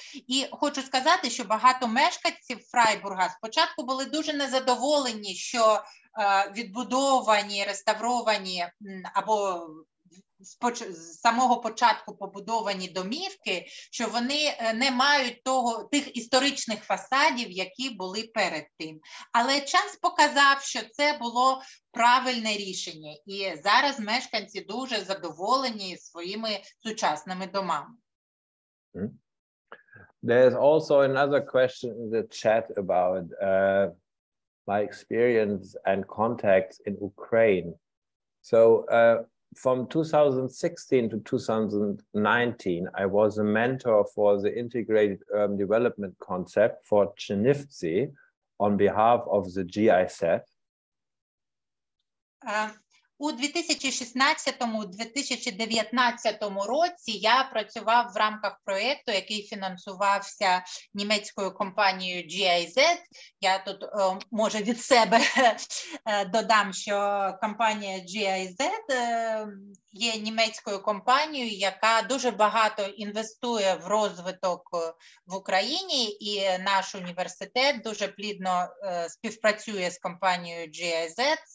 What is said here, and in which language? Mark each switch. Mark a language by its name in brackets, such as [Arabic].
[Ukrainian] І хочу сказати, що багато мешканців Фрайбурга спочатку були дуже незадоволені, що відбудовані, реставровані або з самого початку побудовані домівки, що вони не мають тих історичних фасадів, які були перед тим. Але час показав, що це було правильне рішення. І зараз мешканці дуже задоволені своїми сучасними домами. [English] There's also another question in the chat about my experience and contacts in Ukraine. So from 2016 to 2019, I was a mentor for the integrated urban development concept for Technische on behalf of the GIZ. [Ukrainian] У 2016-2019 році я працював в рамках проєкту, який фінансувався німецькою компанією GIZ. Я тут, може, від себе додам, що компанія GIZ є німецькою компанією, яка дуже багато інвестує в розвиток в Україні, і наш університет дуже плідно співпрацює з компанією GIZ.